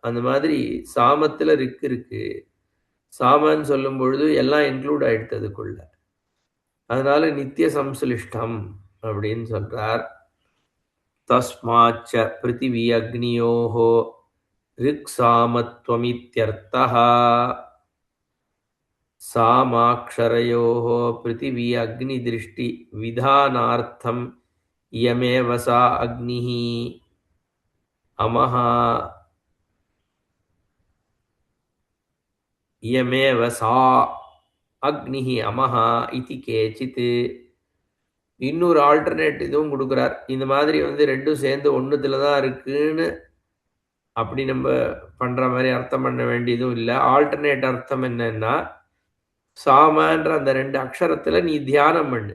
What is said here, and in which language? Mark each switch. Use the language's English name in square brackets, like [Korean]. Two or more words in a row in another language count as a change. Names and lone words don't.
[Tamil] அந்த மாதிரி சாமத்துல ரிக் இருக்கு. சாமன்னு சொல்லும் பொழுது எல்லாம் இன்க்ளூட் ஆயிடுத்து அதுக்குள்ள. அதனால [Sanskrit] नित्य संश्लिष्टम् [Tamil] அப்படின்னு சொல்றார். [Sanskrit] तस्माच्च पृथिवी अग्न्योः ऋक् सामत्वमित्यर्थः. सामाक्षरयोः पृथिवी अग्निदृष्टि विधानार्थम् इयमेव सा अग्निः अमः इयमेव सा अग्निः अमः इति केचित्. [Tamil] இன்னொரு ஆல்டர்னேட் இதுவும் கொடுக்குறார். இந்த மாதிரி வந்து ரெண்டும் சேர்ந்து ஒன்றுத்துல தான் இருக்குன்னு அப்படி நம்ம பண்ற மாதிரி அர்த்தம் பண்ண வேண்டியதும் இல்லை. ஆல்டர்னேட் அர்த்தம் என்னன்னா, சாமன்ற அந்த 2 அக்ஷரத்துல நீ தியானம் பண்ணு.